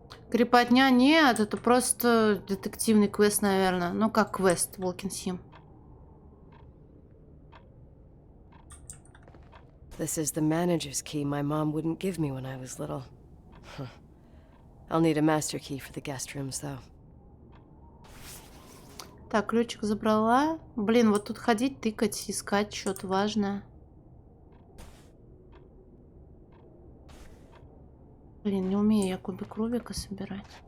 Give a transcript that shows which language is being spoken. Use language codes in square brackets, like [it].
[ru] Крепотня нет, это просто детективный квест, наверное. Ну, как квест, Walking Sim. [en] This is the manager's key my mom wouldn't give me when I was little. Huh. I'll need a master key for the guest rooms, though. [ru] Так, ключик забрала. Блин, вот тут ходить, тыкать, искать что-то важное. Блин, не умею я кубик Рубика собирать.